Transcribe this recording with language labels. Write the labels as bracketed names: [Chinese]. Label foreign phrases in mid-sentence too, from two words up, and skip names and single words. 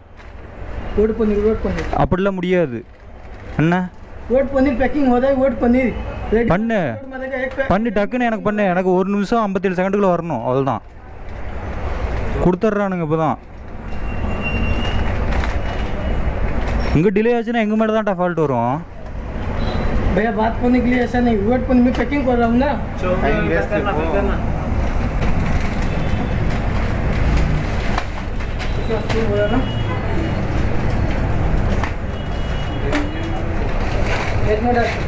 [Tamil] அப்படிலாம் முடியாது. என்ன பண்ணு டக்குன்னு எனக்கு பண்ணு. எனக்கு 1 நிமிஷம் 57 செகண்டுக்குள்ளே வரணும். அவ்வளோதான். கொடுத்துட்றானுங்க இப்போ தான். இங்கே டிலே ஆச்சுன்னா எங்கள் மேலே தான் ஃபால்ட் वரும். [Hindi] भैया बात करने के लिए ऐसा नहीं, वेट पर मैं पैकिंग कर रहा हूँ ना. एक मिनट